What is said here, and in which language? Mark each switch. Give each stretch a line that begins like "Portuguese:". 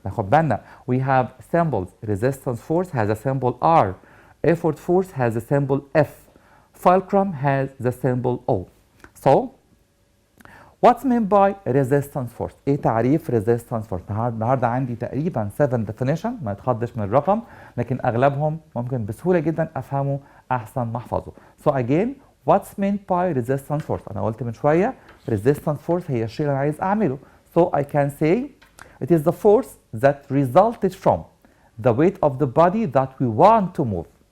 Arabic: ناخد بالنا
English: we have symbols. resistance force has a symbol R. effort force has a symbol F. fulcrum has the symbol O. So what's meant by resistance force؟
Arabic: ايه تعريف resistance force؟ النهارده عندي تقريبا 7 definition، ما يتخضش من الرقم، لكن اغلبهم ممكن بسهوله جدا افهمه احسن ما احفظه.
English: So again what's meant by resistance force؟
Arabic: انا قلت من شويه resistance force هي الشيء اللي انا عايز اعمله.
English: So I can say it is the force that resulted from the weight of the body that we want to move.